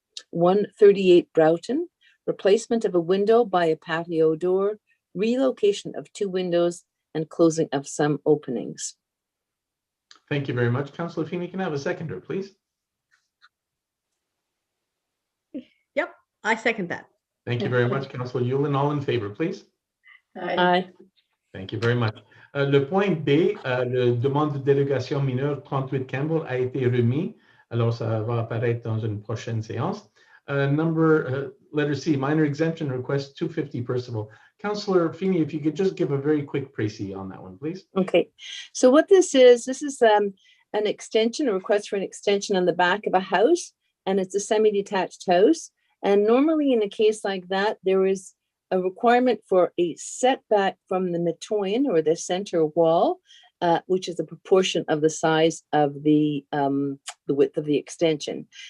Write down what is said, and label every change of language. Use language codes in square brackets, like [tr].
[en] 138 Broughton, replacement of a window by a patio door, relocation of 2 windows, and closing of some openings. Thank you very much. Councillor Feeney, can I have a seconder, please? Yep, I second that. Thank you very much, Councillor Yulin. All in favor, please? Aye. Thank you very much. [fr] Le point B, la demande de délégation mineure 38 Campbell a été remis. Alors, ça va apparaître dans une prochaine séance. [en] Letter C, minor exemption request 250 Percival. Councillor Feeney, if you could just give a very quick précis on that one, please. Okay, so what this is an extension, a request for an extension on the back of a house, and it's a semi-detached house. And normally in a case like that, there is a requirement for a setback from the mitoyen or the center wall, which is a proportion of the size of the width of the extension.